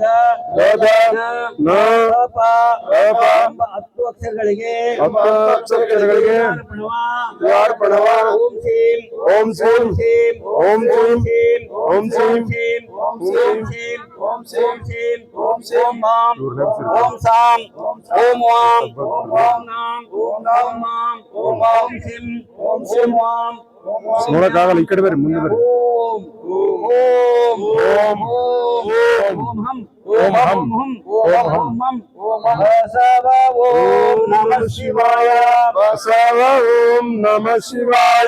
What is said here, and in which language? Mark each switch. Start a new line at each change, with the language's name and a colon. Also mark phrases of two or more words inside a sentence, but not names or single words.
Kannada: ದ ನ ಪ ಪ ಎಂಬ 10 ಅಕ್ಷರಗಳಿಗೆ 10 ಅಕ್ಷರಗಳಿಗೆ ಪ್ರಣವ ದ್ವಾರ ಪ್ರಣವ
Sanskrit: ಓಂ ಸೀಂ ಓಂ ಸೀಂ ಸೀಂ ಓಂ ಸೀಂ ಸೀಂ ಓಂ ಸೀಂ ಸೀಂ ಓಂ ಓಂ ಸೀಂ ಸೀಂ ಓಂ ಸೀಂ ಸೀಂ ಓಂ ಸೀಂ ಓಂ ಮಾಂ ಓಂ ಸಾಂ ಓಂ ವಾಂ ಓಂ ನಾಂ ಓಂ ಮಾಂ ಓಂ ಸಿಂ ಓಂ ವಾಂ
Kannada: ನೋಡಕ್ಕಾಗಲ್ಲ, ಈ ಕಡೆ ಬರ್ರಿ, ಮುಂದೆ ಬರ್ರಿ.
Sanskrit: ಓಂ ಓಂ ಓಂ ಓಂ ಹಂ ಓಂ ಹಂ ಓಂ ಹಂ ಬಸವ ಓಂ ನಮಃ ಶಿವಾಯ ಬಸವ ಓಂ ನಮಃ ಶಿವಾಯ.